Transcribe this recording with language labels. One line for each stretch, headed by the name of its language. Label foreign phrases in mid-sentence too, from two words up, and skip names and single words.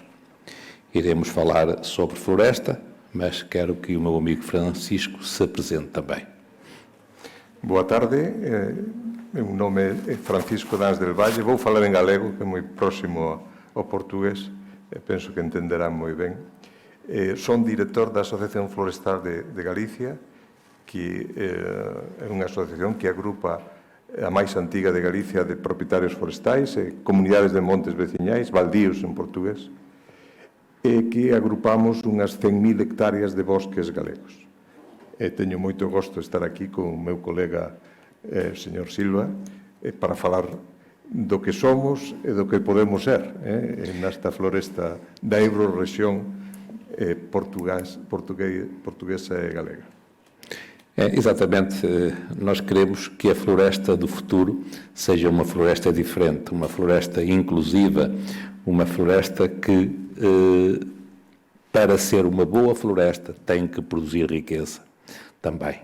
Portuguese: Iremos falar sobre floresta, mas quero que o meu amigo Francisco se apresente também. Boa tarde, meu nome é Francisco Dans del Valle, vou falar em galego, que é muito próximo ao português.
Galician: Penso que entenderán moi ben. Son director da Asociación Florestal de Galicia, que é unha asociación que agrupa a máis antiga de Galicia de propietarios forestais, comunidades de montes veciñais, baldíos en portugués, e que agrupamos unhas 100.000 hectáreas de bosques galegos. Teño moito gosto de estar aquí con o meu colega, señor Silva, para falar do que somos e do que podemos ser nesta floresta da Euro-rexión portuguesa e galega.
Portuguese: Exatamente, nós queremos que a floresta do futuro seja uma floresta diferente, uma floresta inclusiva, uma floresta que, para ser uma boa floresta, tem que produzir riqueza também.